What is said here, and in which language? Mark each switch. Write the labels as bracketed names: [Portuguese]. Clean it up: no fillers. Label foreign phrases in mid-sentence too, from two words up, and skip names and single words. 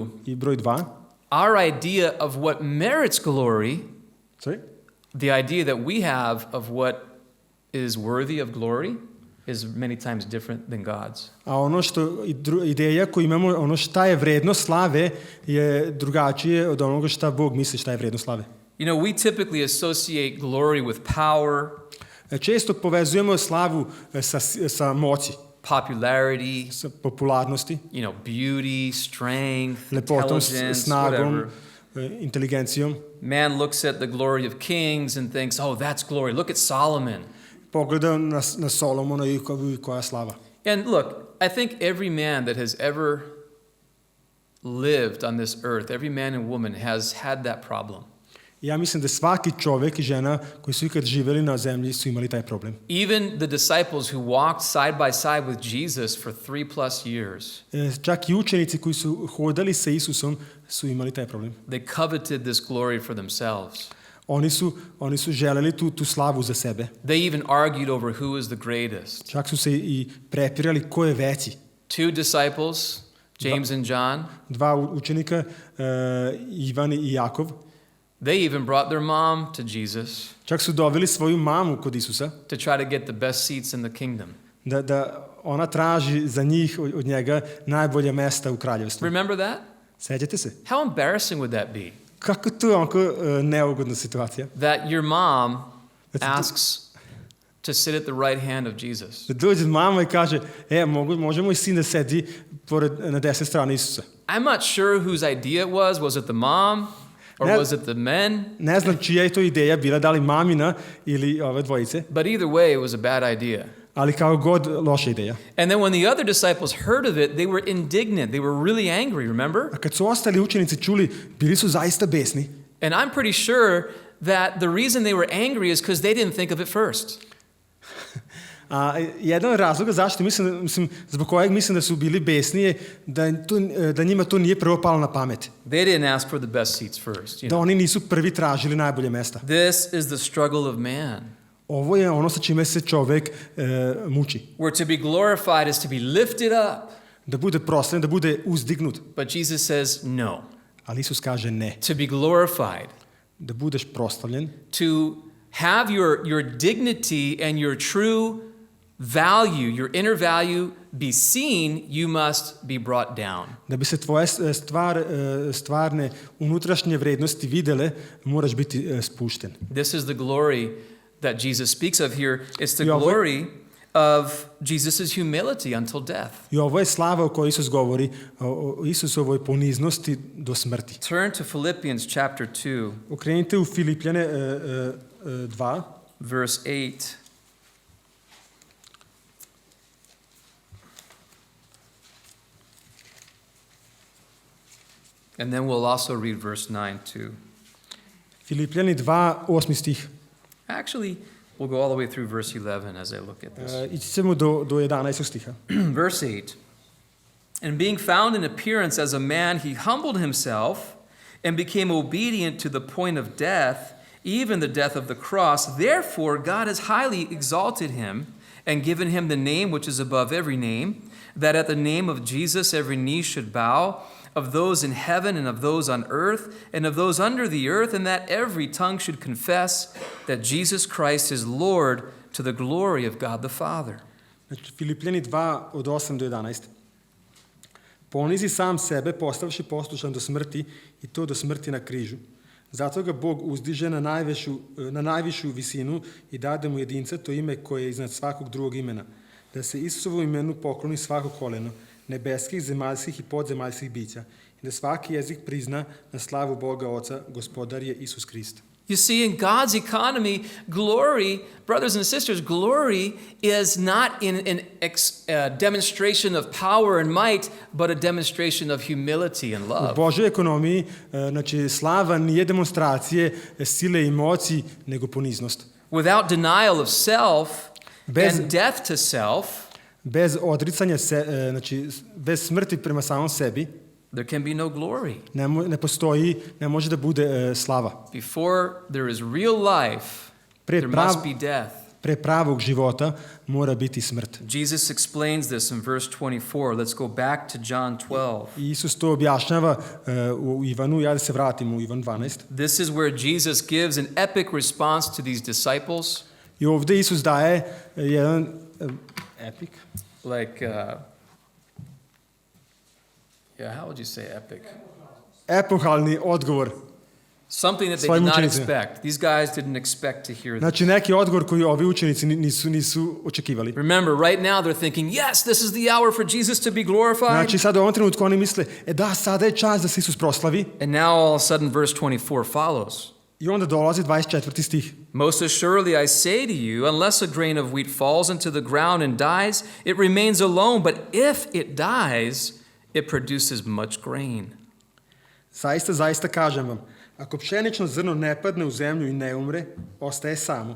[Serbian] i broj 2, [English] our idea of what merits glory, the idea that we have of what is worthy of glory is many times different than God's. [Serbian] A ono što ideja koju imamo, ono šta je vredno slave je drugačije od onoga šta Bog misli šta je vredno slave. [English] You know, we typically associate glory with power. [Serbian] Često povezujemo slavu sa moći. [English] Popularity, [Serbian] sa popularnosti, [English] beauty, strength, [Serbian] lepotom, [English] intelligence, [Serbian] snagom, inteligencijom. [English] Man looks at the glory of kings and thinks, oh, that's glory. Look at Solomon. [Serbian] Pogleda na Solomona i koja slava. [English] And look, I think every man that has ever lived on this earth, every man and woman has had that problem. [Serbian] Ja mislim da svaki čovjek i žena koji su ikad živjeli na zemlji su imali taj problem. [English] Even the disciples who walked side by side with Jesus for 3+ years, [Serbian] Čak i učenici koji su hodali sa Isusom su imali taj problem. [English] they coveted this glory for themselves. [Serbian] Oni su želeli tu slavu za sebe. [English] They even argued over who is the greatest. [Serbian] Čak su se i prepirali ko je veći. [English] 2 disciples, James and John, [Serbian] Dva učenika, Ivan i Jakov, [English] they even brought their mom to Jesus [Serbian] čak su doveli svoju mamu kod Isusa [English] to try to get the best seats in the kingdom. [Serbian] da ona traži za njih od njega najbolja mesta u kraljevstvu. [English] Remember that? [Serbian] Sećate se? [English] How embarrassing would that be? [Serbian] Kako to je onako neugodna situacija? [English] That your mom That's- asks to sit at the right hand of Jesus. [Serbian] Da dođe mama i kaže, može moj sin da sedi na desne strane Isusa. [English] I'm not sure whose idea it was. Was it the mom or [Serbian] Ne- [English] was it the men? [Serbian] Ne znam čija je to ideja bila, da li mamina ili ove dvojice, [English] But either way, it was a bad idea. [Serbian] ali kao god loša ideja. [English] And then when the other disciples heard of it, they were indignant. They were really angry, remember? [Serbian] A kad su ostali učenici čuli, bili su zaista besni. [English] And I'm pretty sure that the reason they were angry is because they didn't think of it first. [Serbian] A jedan od razloga zašto zbog kojeg mislim da su bili besni je da njima to nije prvo palo na pamet. [English] They didn't ask for the best seats first. [Serbian] Da oni nisu prvi tražili najbolje mesta. [English] This is the struggle of man. [Serbian] Ovo je ono sa čime se čovjek muči. [English] Where to be glorified is to be lifted up. [Serbian] Da bude proslavljen, da bude uzdignut. [English] But Jesus says no. [Serbian] Ali Isus kaže ne. [English] To be glorified, [Serbian] Da budeš proslavljen, [English] to have your dignity and your true value, your inner value be seen, you must be brought down. [Serbian] da bi se tvoje stvarne unutrašnje vrednosti videle, moraš biti spušten. [English] This is the glory that Jesus speaks of here. It's the [Serbian] I ovo- [English] glory of Jesus' humility until death. [Serbian] I ovo je slava o kojoj Isus govori, o Isusovoj poniznosti do smrti. [English] Turn to Philippians chapter 2, [Serbian] Okrenite u Filipljane 2, [English] verse 8. And then we'll also read verse 9 too. [Serbian] Filipljani 2, 8. stih. [English] Actually, we'll go all the way through verse 11 as I look at this. [Serbian] Ići ćemo do 11. stiha. [English] Verse 8. And being found in appearance as a man, he humbled himself and became obedient to the point of death, even the death of the cross. Therefore, God has highly exalted him and given him the name which is above every name, that at the name of Jesus every knee should bow, of those in heaven and of those on earth and of those under the earth, and that every tongue should confess that Jesus Christ is Lord, to the glory of God the Father. [Serbian] Znači, Filipljani 2, od 8 do 11. Ponizi sam sebe, postavši poslušan do smrti, i to do smrti na križu. Zato ga Bog uzdiže na najvišu visinu i dade mu jedinca to ime koje je iznad svakog drugog imena. Da se Isusovom imenu pokloni svako koleno, nebeskih, zemaljskih i podzemaljskih bića, i da svaki jezik prizna na slavu Boga Oca, Gospodar je Isus Krist. [English] You see, in God's economy, glory, brothers and sisters, glory is not in an demonstration of power and might, but a demonstration of humility and [Serbian] U [English] love. [Serbian] Božoj ekonomiji, znači, slava nije demonstracije sile i moći, nego poniznost. [English] Without denial of self [Serbian] Bez- [English] and death to self, [Serbian] Bez odricanja, znači, bez smrti prema samom sebi, there can be no glory. ne može da bude slava. [English] Before there is real life, [Serbian] Pre [English] there [Serbian] prav- [English] must be death. [Serbian] Pre pravog života mora biti smrt. [English] Jesus explains this in verse 24. Let's go back to John 12. [Serbian] I Isus to objašnjava u Ivanu, ja da se vratim u Ivan 12. [English] This is where Jesus gives an epic response to these disciples. [Serbian] I ovdje Isus daje jedan epic. [English] Like, how would you say epic? [Serbian] Epohalni odgovor. [English] Something that they [Serbian] Svojim [English] did not [Serbian] učenicima. [English] expect. These guys didn't expect to hear this. [Serbian] Znači neki odgovor koji ovi učenici nisu očekivali. [English] Remember, right now they're thinking, yes, this is the hour for Jesus to be glorified. [Serbian] Znači sad u ovom trenutku oni misle, da, sada je čas da se Isus proslavi. [English] And now all of a sudden verse 24 follows. [Serbian] I onda dolazi 24. stih. [English] Most assuredly I say to you, unless a grain of wheat falls into the ground and dies, it remains alone, but if it dies, it produces much grain. [Serbian] Zaista kažem vam, Ako pšenično zrno ne padne u zemlju i ne umre, ostaje samo.